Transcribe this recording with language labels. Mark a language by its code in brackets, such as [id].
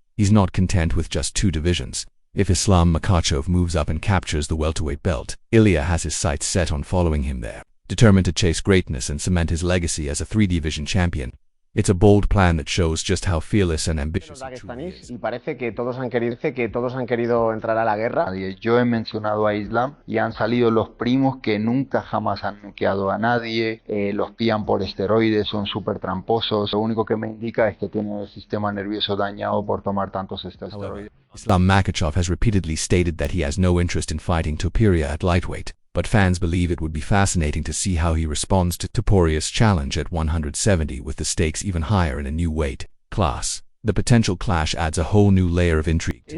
[en] He's not content with just 2 divisions. If Islam Makhachev moves up and captures the welterweight belt, Ilia has his sights set on following him there, determined to chase greatness and cement his legacy as a 3-division champion. It's a bold plan that shows just how fearless and ambitious he truly is. [es] Y parece que todos han querido entrar a la guerra. Yo he mencionado a Islam y han salido los primos que nunca jamás han noqueado a nadie, los pillan por esteroides, son súper tramposos. Lo único que me indica es que tienen el sistema nervioso dañado por tomar tantos esteroides. [en] Islam Makhachev has repeatedly stated that he has no interest in fighting Topuria at lightweight, but fans believe it would be fascinating to see how he responds to Topuria's challenge at 170 with the stakes even higher in a new weight class. The potential clash adds a whole new layer of intrigue to